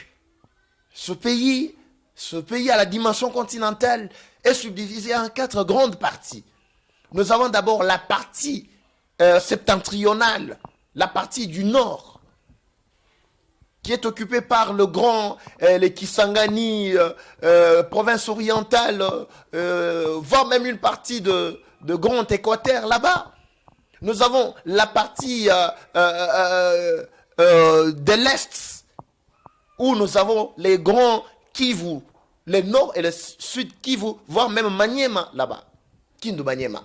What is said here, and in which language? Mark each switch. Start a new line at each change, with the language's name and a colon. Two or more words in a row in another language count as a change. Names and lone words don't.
French: Ce pays à la dimension continentale est subdivisé en 4 grandes parties. Nous avons d'abord la partie septentrionale, la partie du nord, qui est occupée par les Kisangani, province orientale, voire même une partie de Grand Équateur là-bas. Nous avons la partie de l'Est, où nous avons les grands Kivu, le nord et le sud Kivu, voire même Maniema là-bas, Kindu Maniema.